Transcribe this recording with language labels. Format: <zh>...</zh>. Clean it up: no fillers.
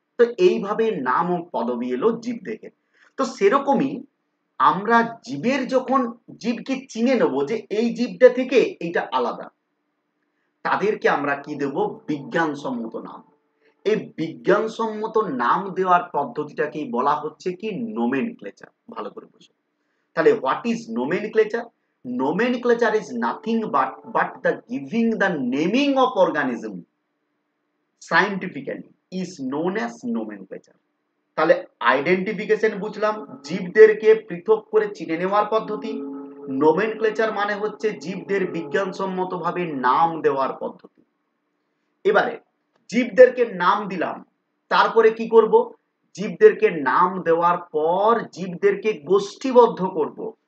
<bn>তো এইভাবে নাম ও পদবি এলো জীব থেকে। তো সেরকমই আমরা জীবের যখন জীবকে চিনে নেব যে এই জীবটা থেকে এইটা আলাদা, তাদেরকে আমরা কি দেব? বিজ্ঞানসম্মত নাম। এই বিজ্ঞানসম্মত নাম দেওয়ার পদ্ধতিটাকেই বলা হচ্ছে কি? নোমেনক্লেচার। ভালো করে বুঝো। তাহলে</bn> <en>What is nomenclature? nomenclature is nothing but the giving the naming of organism scientifically is known as nomenclature.</en> <bn>তাহলে আইডেন্টিফিকেশন বুঝলাম, জীবদেরকে পৃথক করে চিনে নেওয়ার পদ্ধতি। নোমেনক্লেচার মানে হচ্ছে জীবদের বিজ্ঞানসম্মতভাবে নাম দেওয়ার পদ্ধতি। এবারে জীবদেরকে নাম দিলাম, তারপরে কি করব? জীবদেরকে নাম দেওয়ার পর জীবদেরকে গোষ্ঠীবদ্ধ করব।</bn>